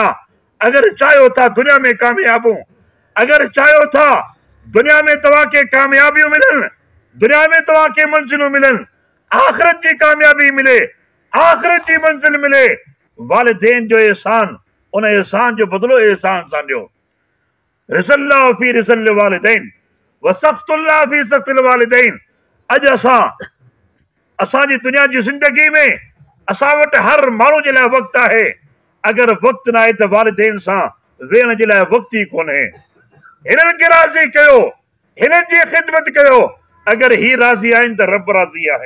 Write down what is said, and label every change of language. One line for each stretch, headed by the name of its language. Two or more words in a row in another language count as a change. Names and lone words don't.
Sindhi: अगरि चाहियो था दुनिया में कामयाबूं, अगरि चाहियो था दुनिया में तव्हांखे कामयाबियूं मिलनि, दुनिया में तव्हांखे मंज़िलूं मिलनि, आख़िरत जी कामयाबी मिले, आख़िरत जी मंज़िल मिले, वालिदैन जो एहसान, उन एहसान जो बदिलो एहसान सां ॾियो।
Arabic: رضا الله في رضا الوالدين وسخط الله في سخط الوالدين.
Sindhi: अॼु असांजी दुनिया जी ज़िंदगी में असां वटि हर माण्हू जे लाइ वक़्तु आहे। अगरि वक़्तु न आहे त वालिदैन सां वेहण जे लाइ वक़्तु ई कोन्हे। हिननि खे राज़ी कयो, हिननि जी ख़िदमत कयो। अगरि ही राज़ी आहिनि त रब राज़ी आहे।